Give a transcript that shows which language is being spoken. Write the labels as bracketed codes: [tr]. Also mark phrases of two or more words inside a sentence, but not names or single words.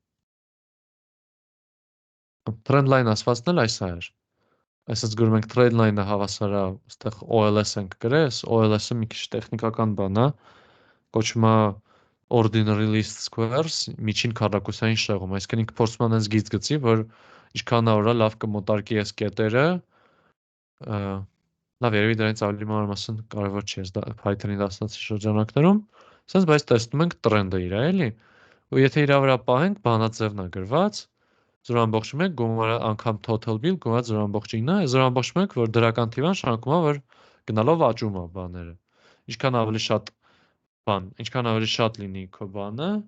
[hy] Trendline ասվածն էլ այս էր։ Այսպես գրում ենք trendline-ը հավասար է, այստեղ OLS ենք գրես, OLS-ը մի քիչ տեխնիկական բան է, կոչվում է [en] ordinary least squares, [hy] միջին քառակուսային շեղում, այսինքն ինքը փորձում է այնպես գիծ գծի, որ ինչքան արա լավ կմոտարկի այս կետերը, լավ երևի դրանից ավելի մանրամասն կարևոր չի այս Python-ի դասացի շրջանակներում, ասես բայց տեսնում ենք trend-ը իր, էլի, ու եթե իր վրա պահենք, բանաձևն է գրված, 0.1 գումարը անգամ [en] total bill [hy] գումարը 0.9 է, 0.1 որ դրական թիվան շարունակում է, որ գնալով աճում է բաները։ Ինչքան ավելի շատ բան, ինչքան ավելի շատ լինի քո բանը,